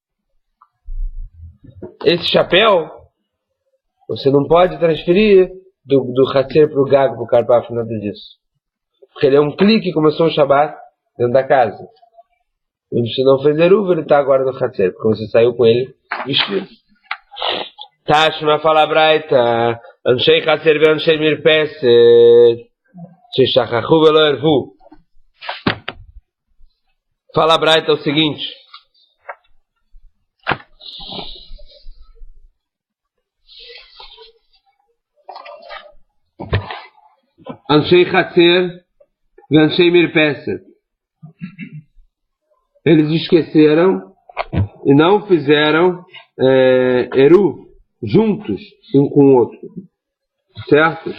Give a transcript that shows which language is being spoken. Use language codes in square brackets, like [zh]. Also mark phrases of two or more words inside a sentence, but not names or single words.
[pt] Esse chapéu, você não pode transferir do Hatzer para o Gag, para o Karpaf, nada disso. Porque ele é um Kli que começou o Shabbat dentro da casa. E você não fez Eruv, ele está agora no Hatzer, porque você saiu com ele vestido. [he] תא שמע fala ברייתא, אנשי חצר ואנשי מרפסת, ששכחו ולא ערבו. [pt] Fala Braita o seguinte: [he] אנשי חצר ואנשי מרפסת, [pt] eles esqueceram e não fizeram Eruv juntos, um com o outro, certo?